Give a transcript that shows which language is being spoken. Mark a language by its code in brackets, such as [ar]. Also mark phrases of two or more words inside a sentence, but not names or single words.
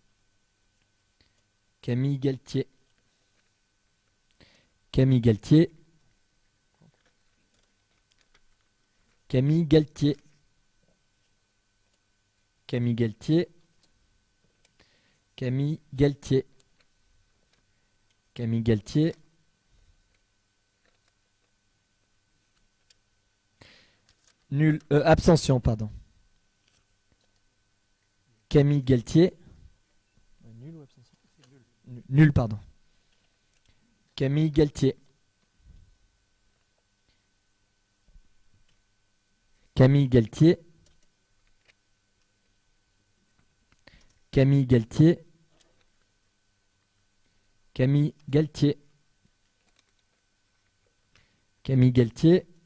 [fr] Camille Galtier. Camille Galtier. Camille Galtier. Camille Galtier. Camille Galtier. Camille Galtier. Nul. Abstention, pardon. Camille Galtier. Nul ou abstention? Nul, pardon. Camille Galtier. Camille Galtier. Camille Galtier. Camille Galtier. Camille Galtier.